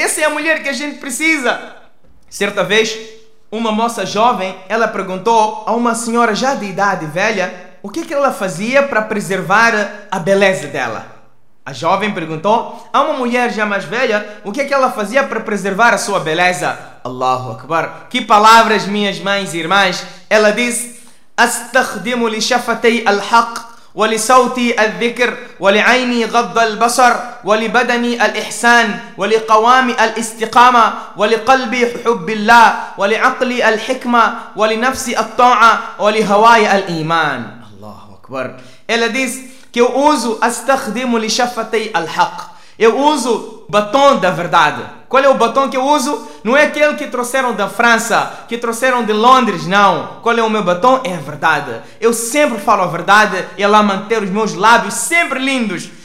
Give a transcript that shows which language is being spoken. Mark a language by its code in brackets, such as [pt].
[pt] Essa é a mulher que a gente precisa. Certa vez, uma moça jovem, ela perguntou a uma senhora já de idade velha o que, que ela fazia para preservar a beleza dela. A jovem perguntou a uma mulher já mais velha o que, que ela fazia para preservar a sua beleza. Allahu Akbar. Que palavras, minhas mães e irmãs. Ela disse: [ar] استخدم لشفتي الحق ولصوتي الذكر ولعيني غض البصر ولبدني الإحسان ولقوامي الاستقامة ولقلبي حب الله ولعقلي الحكمة ولنفسي الطاعة ولهواي الإيمان. الله أكبر. [pt] Ela diz que eu uso [ar] استخدم لشفتي الحق. [pt] Eu uso batom da verdade. Qual é o batom que eu uso? Não é aquele que trouxeram da França, que trouxeram de Londres, não. Qual é o meu batom? É a verdade. Eu sempre falo a verdade e ela manter os meus lábios sempre lindos.